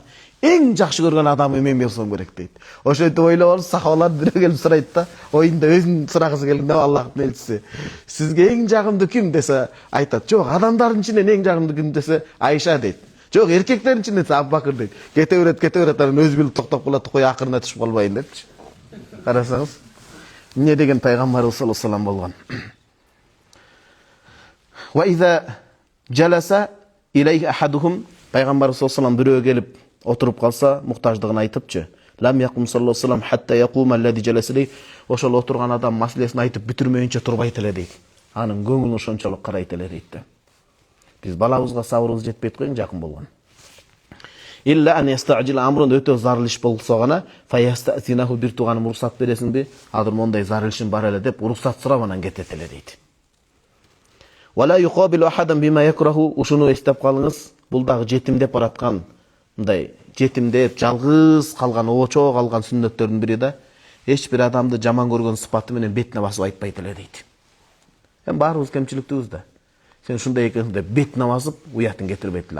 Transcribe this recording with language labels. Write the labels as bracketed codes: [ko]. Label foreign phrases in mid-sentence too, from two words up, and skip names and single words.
[ky] Эң жакшы көргөн адам мен болсом керек дейт. Ошентип ойлоп алып сахабалар бирөө келип сурайт да, оюнда өзүн сурагысы келгенде Аллахтын элчиси, сизге эң жагымдуу ким десе айтат. Жок, адамдардын ичинен эң жагымдуу ким десе Айша дейт. Жок, эркектердин ичинен десе Абубакыр дейт. Кете берет, анан өзү билип токтоп калат, кой акырына түшүп калбайын депчи. Карасаңыз, эмне деген пайгамбарыбыз [ar] صلى الله عليه [ky] болгон. [ar] وإذا جلس إليه أحدهم, [ky] пайгамбарыбыз [ar] صلى الله عليه [ky] бирөө келип отуруп калса, муктаждыгын айтыпчы. [ar] لم يقم صلى الله عليه وسلم حتى يقوم الذي جلس إليه, [ky] ошол отурган адам маселесин айтып бүтүрмөйүнчө турбайт эле дейт. Анын көңүлүн ошончолук карайт эле дейт да. Биз балабызга сабырыбыз жетпейт коюң жакын болгон. [ar] إلا أن يستعجل أمر, [ky] өтө зарыл иш болсо гана фаястазинаху, бир тууганым уруксат бересиңби? Азыр мондай зарыл ишим бар эле деп уруксат сурап анан кетет эле дейт. [ar] ولا يقابل أحدا بما يكره, [ky] ушуну эстеп калыңыз, бул дагы жетимдеп бараткан, мындай жетимдеп жалгыз калган, очо калган сүннөттөрдүн бири да. Эч бир адамды жаман көргөн сыпаты менен бетине басып айтпайт эле дейт. Баарыбыз кемчиликтүүбүз да. Сен ушундай экенсиң деп бетине басып уятын кетирбейт эле.